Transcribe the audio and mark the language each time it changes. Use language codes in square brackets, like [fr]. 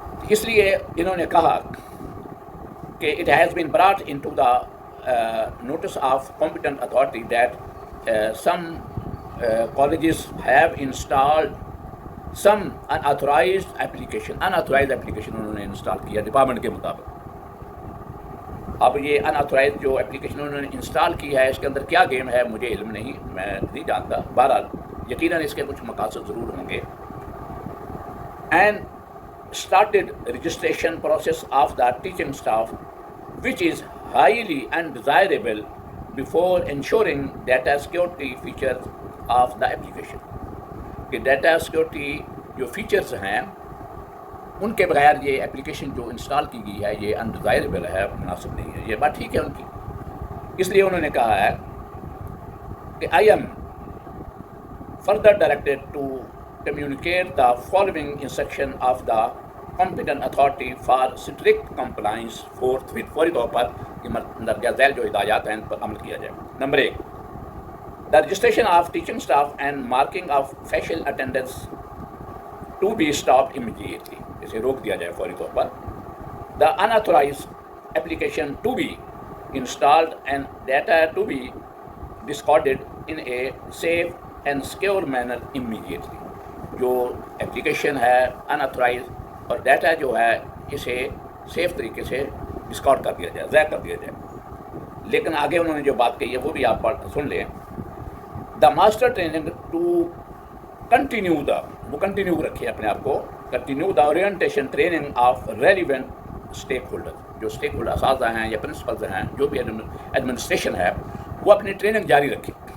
[ur] اس لیے انہوں نے کہا کہ [en] it has been brought in to the notice of competent authority that some colleges have installed some unauthorized application [ur] انہوں نے انسٹال کیا ڈپارٹمنٹ کے مطابق. اب یہ اناتھورائز جو اپلیکیشن انہوں نے انسٹال کی ہے اس کے اندر کیا گیم ہے مجھے علم نہیں، میں نہیں جانتا، بہرحال یقیناً اس کے کچھ مقاصد ضرور ہوں گے. [en] And started registration process of the teaching staff which is highly undesirable before ensuring data security features of the application. [ur] کہ ڈیٹا سیکورٹی جو فیچرز ہیں ان کے بغیر یہ اپلیکیشن جو انسٹال کی گئی ہے یہ انڈیزائربل ہے، مناسب نہیں ہے. یہ بات ٹھیک ہے ان کی. اس لیے انہوں نے کہا ہے کہ [en] I am further directed to communicate the following instruction of the competent authority for strict compliance forthwith, [ur] فوری طور پر مندرجہ ذیل جو ہدایات ہیں ان پر عمل کیا جائے. [en] number 1، the registration of teaching staff and marking of facial attendance to be stopped immediately، [ur] اسے روک دیا جائے فوری طور پر. [en] the unauthorized application to be installed and data to be discarded in a safe and secure manner immediately. [ur] جو application ہے unauthorized اور data جو ہے اسے سیف طریقے سے ڈسکارڈ کر دیا جائے، ضائع کر دیا جائے. لیکن آگے انہوں نے جو بات کہی ہے وہ بھی آپ سن لیں. [en] the master training to continue the, [ur] وہ کنٹینیو رکھے اپنے آپ کو، [en] continue the orientation training of relevant stakeholder, [ur] جو اسٹیک ہولڈر اساتذہ ہیں یا پرنسپلز ہیں، جو بھی ایڈمنسٹریشن ہے، وہ اپنی ٹریننگ جاری رکھے.